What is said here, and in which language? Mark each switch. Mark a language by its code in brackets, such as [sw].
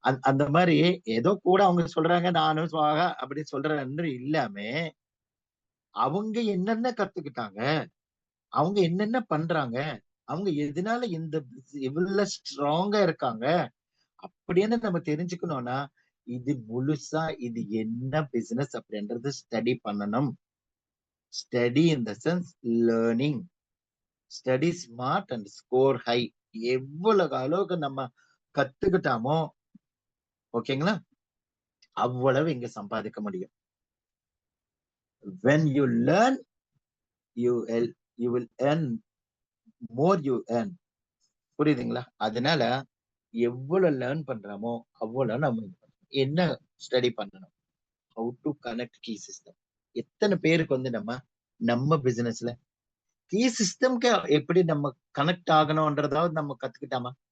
[ta] அந்த மாதிரி ஏதோ கூட அவங்க சொல்றாங்க, நானும் ஸ்வாஹா அப்படி சொல்றேன்னு இல்லாம, அவங்க என்னென்ன கத்துக்கிட்டாங்க, அவங்க என்னென்ன பண்றாங்க, அவங்க எதனால இவ்வளவு ஸ்ட்ராங்கா இருக்காங்க அப்படின்னு நம்ம தெரிஞ்சுக்கணும்னா, இது முழுசா இது என்ன பிசினஸ் அப்படின்றது ஸ்டடி பண்ணணும். [en] Study in the sense learning. Study smart and score high. [ta] எவ்வளவு அளவுக்கு நம்ம கத்துக்கிட்டாமோ, ஓகேங்களா, அவ்வளவு இங்க சம்பாதிக்க முடியும். [en] when you learn, you will earn more you earn. [ta] புரியுதுங்களா? அதனால எவ்வளவு லேர்ன் பண்றோமோ அவ்வளவு நம்ம என்ன ஸ்டடி பண்ணணும், [en] How to connect key system. [ta] எத்தனை பேருக்கு வந்து நம்ம பிசினஸ்ல கீ சிஸ்டம்க்கு எப்படி நம்ம கனெக்ட் ஆகணும்ன்றதாவது நம்ம கத்துக்கிட்டாமா?